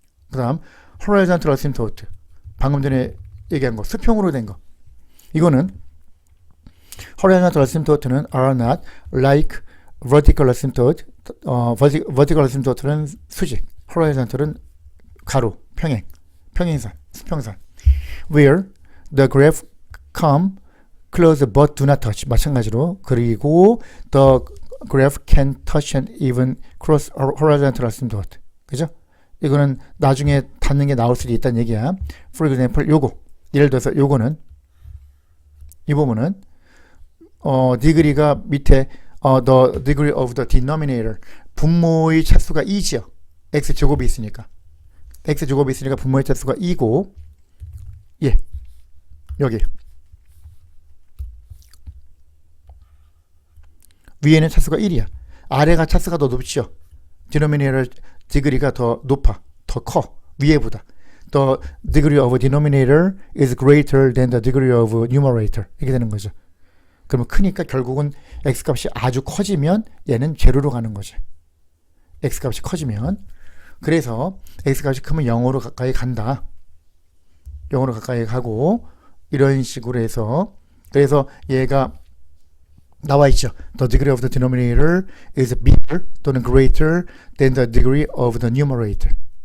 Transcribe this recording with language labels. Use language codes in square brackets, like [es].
[ko] 그 다음 horizontal asymptote. 방금 전에 얘기한 거 수평으로 된 거. 이거는 [en] horizontal asymptote는 are not like vertical asymptote. [ko] vertical asymptote는 수직, horizontal은 가로, 평행선, 수평선. [en] where the graph come close but do not touch. [ko] 마찬가지로. 그리고 [en] the graph can touch and even cross horizontal asymptote. [ko] 그죠? 이거는 나중에 닿는 게 나올 수도 있다는 얘기야. [en] For example, [ko] 요거. 예를 들어서 요거는, 이 부분은, degree가 밑에, [en] the degree of the denominator. [ko] 분모의 차수가 2지요. x제곱이 있으니까. x제곱이 있으니까 분모의 차수가 2고, 예. 여기. 위에는 차수가 1이야. 아래가 차수가 더 높죠. denominator degree가 더 높아. 더 커. 위에보다. [en] The degree of denominator is greater than the degree of numerator. [ko] 이렇게 되는 거죠. 그러면 크니까 결국은 x값이 아주 커지면 얘는 제로로 가는 거지. x값이 커지면. 그래서 x값이 크면 0으로 가까이 간다. 0으로 가까이 가고 이런 식으로 해서 그래서 얘가 나와 있죠. [en] The degree of the denominator is bigger [ko] 또는 [en] greater than the degree of the numerator.